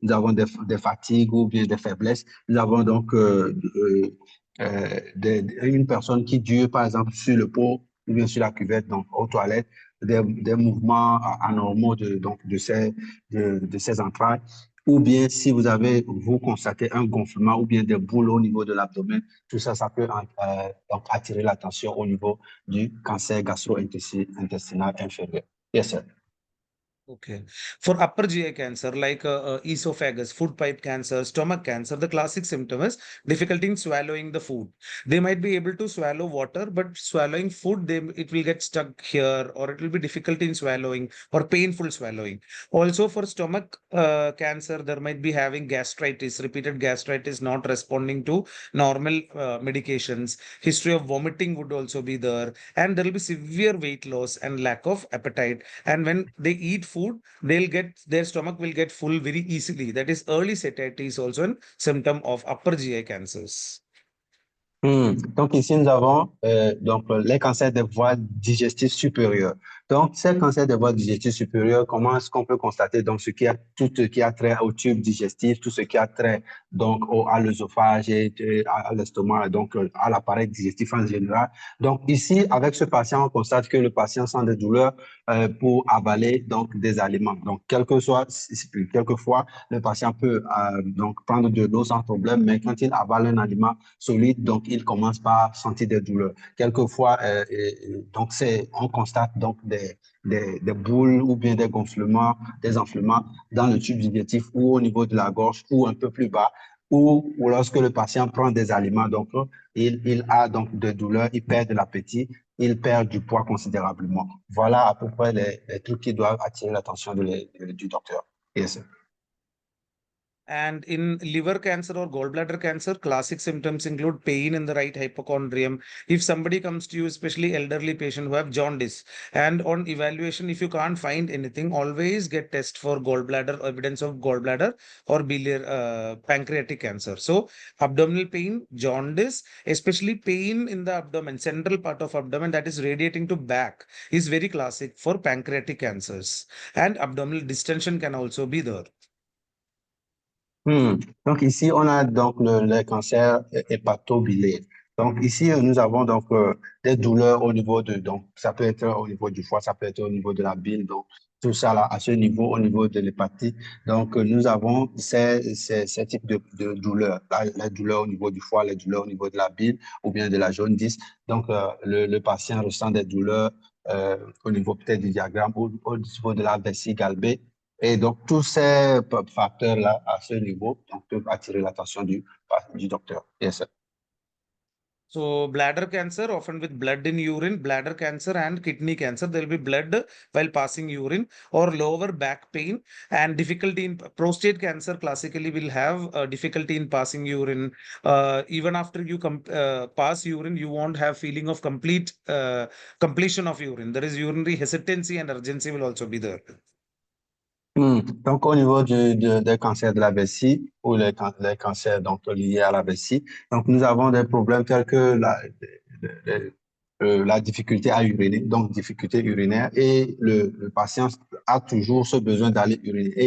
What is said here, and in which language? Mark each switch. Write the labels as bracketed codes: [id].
[fr] Nous avons des fatigues ou bien des faiblesses. Nous avons donc une personne qui dure, par exemple, sur le pot ou bien sur la cuvette, donc aux toilettes, des mouvements anormaux de ces entrailles. Ou bien si vous constatez un gonflement ou bien des boules au niveau de l'abdomen, tout ça, ça peut donc attirer l'attention au niveau du cancer gastro-intestinal inférieur. [en] Yes, sir. Okay. For upper GI cancer, like esophagus, food pipe cancer, stomach cancer, the classic symptom is difficulty in swallowing the food. They might be able to swallow water, but swallowing food, it will get stuck here, or it will be difficult in swallowing or painful swallowing. Also, for stomach cancer, there might be having gastritis, repeated gastritis, not responding to normal medications. History of vomiting would also be there, and there will be severe weight loss and lack of appetite. And when they eat food, their stomach will get full very easily. That is early satiety is also a symptom of upper GI cancers. [fr] Donc ici, nous avons les cancers des voies digestives supérieures. Donc, ces cancers des voies digestives supérieures, comment est-ce qu'on peut constater donc tout ce qui a trait au tube digestif, tout ce qui a trait donc à l'œsophage et à l'estomac, donc à l'appareil digestif en général. Donc ici, avec ce patient, on constate que le patient sent des douleurs pour avaler donc des aliments. Donc, quelquefois, le patient peut donc prendre de l'eau sans problème, mais quand il avale un aliment solide, donc il commence par sentir des douleurs. Quelquefois, donc on constate donc des boules ou bien des gonflements, des enflements dans le tube digestif ou au niveau de la gorge ou un peu plus bas, ou lorsque le patient prend des aliments, donc il a donc des douleurs, il perd de l'appétit, il perd du poids considérablement. Voilà à peu près les trucs qui doivent attirer l'attention du docteur. [en] Yes. And in liver cancer or gallbladder cancer, classic symptoms include pain in the right hypochondrium. If somebody comes to you, especially elderly patient who have jaundice, and on evaluation, if you can't find anything, always get test for gallbladder, evidence of gallbladder or biliary pancreatic cancer. So abdominal pain, jaundice, especially pain in the abdomen, central part of abdomen that is radiating to back is very classic for pancreatic cancers. And abdominal distension can also be there. [fr] Donc ici, on a donc le cancer hépatobiliaire. Donc ici, nous avons donc des douleurs au niveau donc ça peut être au niveau du foie, ça peut être au niveau de la bile, donc tout ça là, à ce niveau, au niveau de l'hépatite. Donc nous avons ces types de douleurs, la douleur au niveau du foie, les douleurs au niveau de la bile ou bien de la jaundice. Donc le patient ressent des douleurs au niveau peut-être du diagramme ou au niveau de la vessie galbée. Et donc, tous ces facteurs-là, à ce niveau, donc, peuvent attirer l'attention du docteur. [en] Yes, sir. So bladder cancer, often with blood in urine, bladder cancer and kidney cancer, there will be blood while passing urine, or lower back pain and difficulty in prostate cancer. Classically, will have difficulty in passing urine. Even after you pass urine, you won't have feeling of completion of urine. There is urinary hesitancy and urgency will also be there. [fr] Donc, au niveau des cancers de la vessie ou les cancers donc, liés à la vessie, donc nous avons des problèmes tels que la difficulté à uriner, donc difficulté urinaire, et le patient a toujours ce besoin d'aller uriner.